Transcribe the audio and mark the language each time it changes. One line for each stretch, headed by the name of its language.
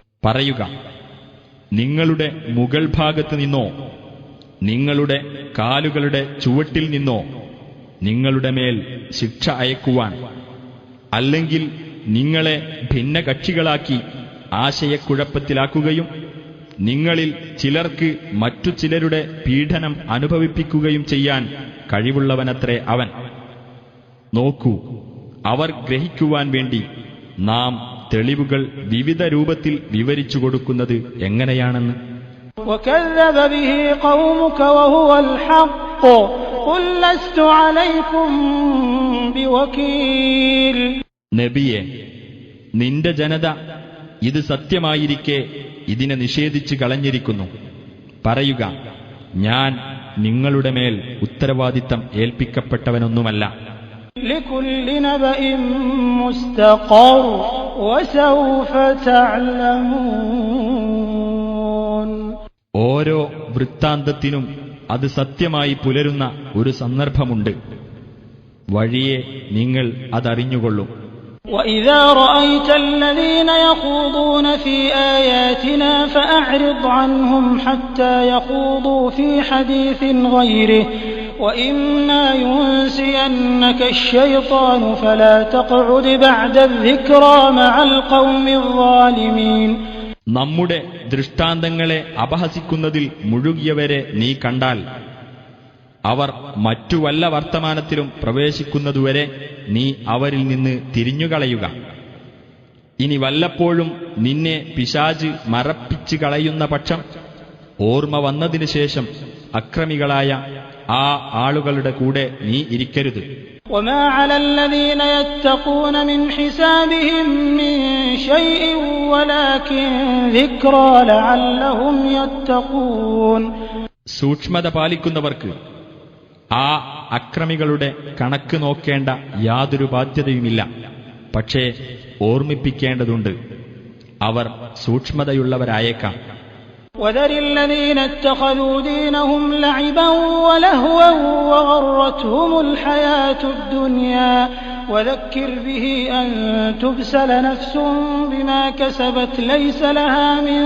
Malayalam: പറയുക, നിങ്ങളുടെ മുകൾ ഭാഗത്ത് നിന്നോ നിങ്ങളുടെ കാലുകളുടെ ചുവട്ടിൽ നിന്നോ നിങ്ങളുടെ മേൽ ശിക്ഷ അയക്കുവാൻ, അല്ലെങ്കിൽ നിങ്ങളെ ഭിന്നകക്ഷികളാക്കി ആശയക്കുഴപ്പത്തിലാക്കുകയും നിങ്ങളിൽ ചിലർക്ക് മറ്റു ചിലരുടെ പീഡനം അനുഭവിപ്പിക്കുകയും ചെയ്യാൻ കഴിവുള്ളവനത്രേ അവൻ. നോക്കൂ, അവർ ഗ്രഹിക്കുവാൻ വേണ്ടി നാം തെളിവുകൾ വിവിധ രൂപത്തിൽ വിവരിച്ചു കൊടുക്കുന്നത് എങ്ങനെയാണെന്ന്.
Arabic: وكذب به قومك وهو الحق قل لست عليكم بوكيل.
Malayalam: നബിയെ, നിന്റെ ജനത ഇത് സത്യമായിരിക്കെ ഇതിനെ നിഷേധിച്ചു കളഞ്ഞിരിക്കുന്നു. പറയുക, ഞാൻ നിങ്ങളുടെ മേൽ ഉത്തരവാദിത്തം ഏൽപ്പിക്കപ്പെട്ടവനൊന്നുമല്ല.
Arabic: لكل نبأ مستقر وسوف تعلمون.
Malayalam: ഓരോ വൃത്താന്തത്തിനും അത് സത്യമായി പുലരുന്ന ഒരു സന്ദർഭമുണ്ട്. വഴിയെ നിങ്ങൾ അതറിഞ്ഞുകൊള്ളും.
Arabic: وإذا رأيت الذين يخوضون في آياتنا فأعرض عنهم حتى يخوضوا في حديث غيره وإما ينسينك الشيطان فلا تقعد بعد الذكرى مع القوم الظالمين.
Malayalam: നമ്മുടെ ദൃഷ്ടാന്തങ്ങളെ അപഹസിക്കുന്നതിൽ മുഴുകിയവരെ നീ കണ്ടാൽ അവർ മറ്റു വല്ല വർത്തമാനത്തിലും പ്രവേശിക്കുന്നതുവരെ നീ അവരിൽ നിന്ന് തിരിഞ്ഞുകളയുക. ഇനി വല്ലപ്പോഴും നിന്നെ പിശാച് മറപ്പിച്ചു കളയുന്ന പക്ഷം ഓർമ്മ വന്നതിനു ശേഷം അക്രമികളായ ആ ആളുകളുടെ കൂടെ നീ ഇരിക്കരുത്.
Arabic: وما على الذين يتقون من حسابهم من شيء ولكن ذكرى لعلهم يتقون.
Malayalam: സൂക്ഷ്മത പാലിക്കുന്നവർക്ക് ആ അക്രമികളുടെ കണക്ക് നോക്കേണ്ട യാതൊരു ബാധ്യതയുമില്ല. പക്ഷേ ഓർമ്മിപ്പിക്കേണ്ടതുണ്ട്, അവർ സൂക്ഷ്മതയുള്ളവരായേക്കാം.
Arabic: وذر الذين اتخذوا دينهم لعبا ولهوا وغرتهم الحياة الدنيا وذكر به أن تبسل نفس بما كسبت ليس لها